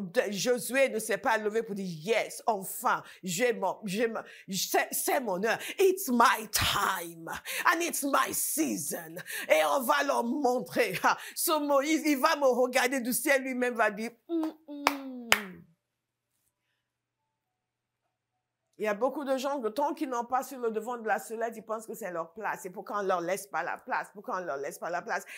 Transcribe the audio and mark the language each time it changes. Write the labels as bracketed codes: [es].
[fr] Josué ne s'est pas levé pour dire yes, enfin, c'est mon heure. [en] It's my time and it's my season. [fr] Et on va leur montrer. Ce Moïse, il va me regarder du ciel, lui-même va dire Il y a beaucoup de gens que tant qu'ils n'ont pas sur le devant de la sellette, ils pensent que c'est leur place. Et pourquoi on ne leur laisse pas la place? Pourquoi on ne leur laisse pas la place?